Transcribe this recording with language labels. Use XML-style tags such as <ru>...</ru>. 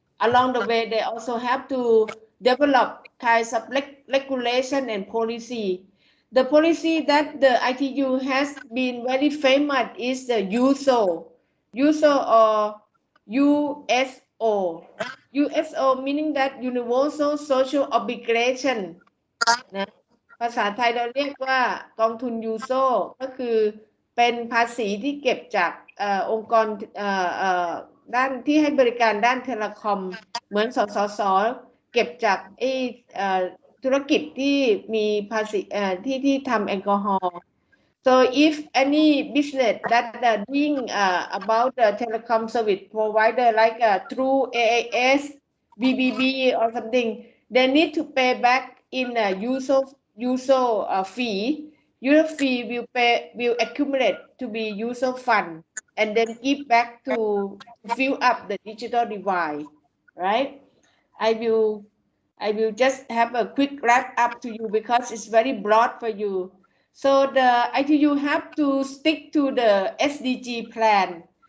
<en>Along the way, they also have to develop kinds of regulation and policy. The policy that the ITU has been very famous is the USO or USO. USO meaning that Universal Social Obligation</en> <th>นะภาษาไทยเราเรียกว่ากองทุนยูโซก็คือเป็นภาษีที่เก็บจากองค์กร ด้านที่ให้บริการด้านเทเลคอมเหมือนสสสเก็บจากธุรกิจที่มีภาษีที่ทำแอลกอฮอล์</th> <en>So if any business that doing about the telecom service provider like through AIS, BBB or something, they need to pay back in a user fee. User fee will accumulate to be user fund and then give back to fill up the digital divide, right? I will just have a quick wrap up to you because it's very broad for you. So the ITU have to stick to the SDG plan.</en>